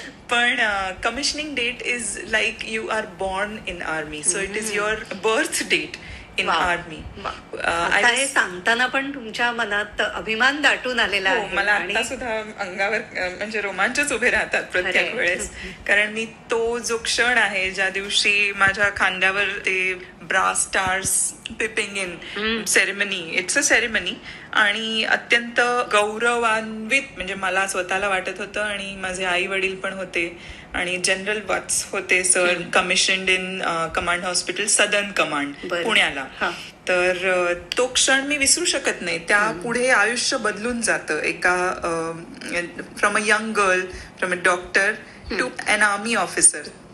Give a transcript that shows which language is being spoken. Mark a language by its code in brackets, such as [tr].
[en] पण commissioning date is like you are born in army, so it is your birth date in army. [mr] हे सांगताना पण तुमच्या मनात अभिमान दाटून आलेला आहे. मला आता सुद्धा अंगावर म्हणजे रोमांचच उभे राहतात प्रत्येक वेळेस. कारण मी तो जो क्षण आहे ज्या दिवशी माझ्या खांद्यावर ते [en] Brass stars pipping in ceremony. It's a ceremony [mr] आणि अत्यंत गौरवान्वित म्हणजे मला स्वतःला वाटत होतं आणि माझे आई वडील पण होते आणि जनरल वत्स होते sir, [en] commissioned in command hospital southern command [mr] बरं. पुण्याला. हा. तर तो क्षण मी विसरू शकत नाही. त्या पुढे आयुष्य बदलून जातं एका [en] From a young girl, from a doctor to an army officer.